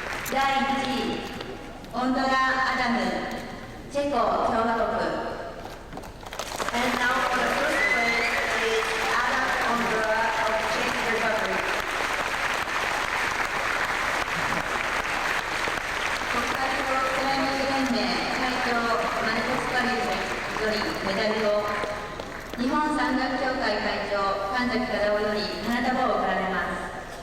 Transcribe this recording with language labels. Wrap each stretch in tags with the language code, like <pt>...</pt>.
<ja>第1位、オンドラ・アダム、チェコ共和国。</ja> <en>And now for the first place is Adam Ondra of Czech Republic.</en> <ja>国際プロクライミング連盟会長マルコス・パリスよりメダルを、日本山岳協会会長神崎忠夫より花束を贈られます。</ja>